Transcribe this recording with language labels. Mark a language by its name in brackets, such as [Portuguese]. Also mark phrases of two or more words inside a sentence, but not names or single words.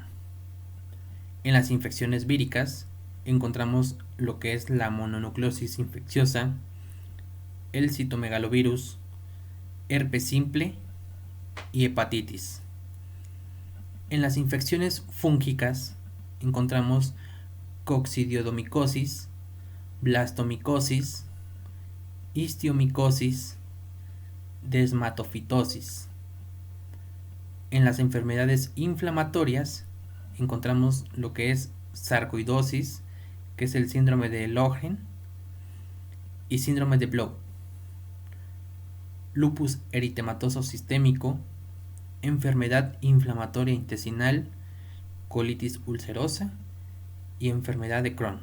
[Spanish] En las infecciones víricas encontramos lo que es la mononucleosis infecciosa, el citomegalovirus, herpes simple y hepatitis. En las infecciones fúngicas encontramos coccidioidomicosis, blastomicosis, histiomicosis, desmatofitosis. En las enfermedades inflamatorias encontramos lo que es sarcoidosis, que es el síndrome de Sjögren, y síndrome de Bloch, lupus eritematoso sistémico, enfermedad inflamatoria intestinal, colitis ulcerosa y enfermedad de Crohn.